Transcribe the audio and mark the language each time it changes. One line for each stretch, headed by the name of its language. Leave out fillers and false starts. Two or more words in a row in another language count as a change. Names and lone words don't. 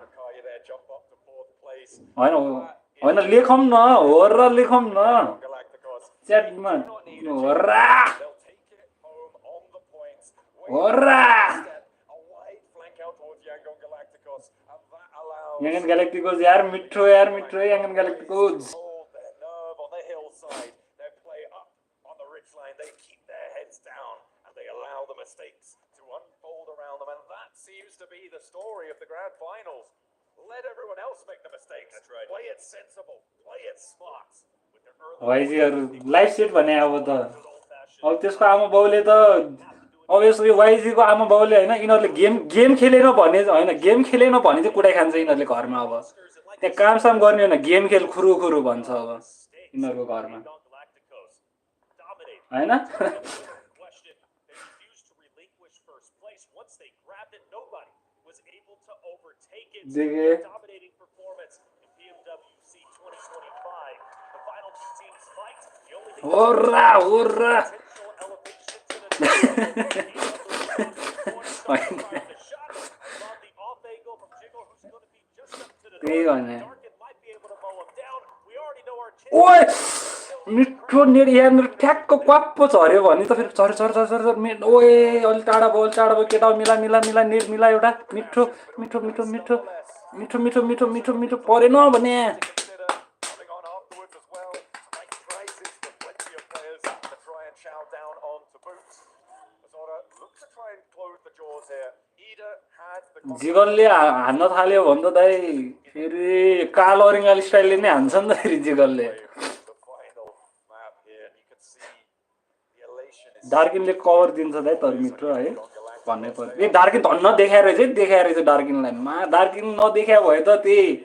Nepali: होइन लेखौँ न हो र लेखौँ न च्याटमा हो र याङ्गन ग्यालेक्टिकोज यार मिठो याङ्गन ग्यालेक्टिकोज
English: Seems to be the story of the grand finals. Let everyone else make the mistakes. That's right. Play it sensible. Play it smart.
Nepali: वाइजीहरु लाइभ सेट भने अब त्यसको आमा बाउले त अभियसली वाइजीको आमा बाउले हैन यिनीहरुले गेम खेलेन भने चाहिँ कुटाइ खान्छ यिनीहरुले घरमा अब त्यहाँ कामसाम गर्ने हैन गेम खेल खुरु भन्छ अब यिनीहरुको घरमा हैन देखे
English: dominating performance in PMWC 2025. The final two teams fight.
Nepali: होरा त्यही भने ओए मिठो नेट यहाँनिर ठ्याक्क क्वाप्पो झऱ्यो भने त फेरि झर ओए अलि टाढा भयो केटा मिला नेट मिला एउटा मिठो मिठो मिठो मिठो मिठो मिठो मिठो मिठो मिठो परेन भने जिगलले हान्न थाल्यो भने त दाइ फेरि कालो अरिङ्गाली स्टाइलले नै हान्छ नि त फेरि जिगलले डार्किनले कभर दिन्छ दाइ तर मिठो है भन्नै पर्यो ए डार्किन धन्न देखाएर रहेछ डार्किनलाई मा डार्किन नदेखाए भए त त्यही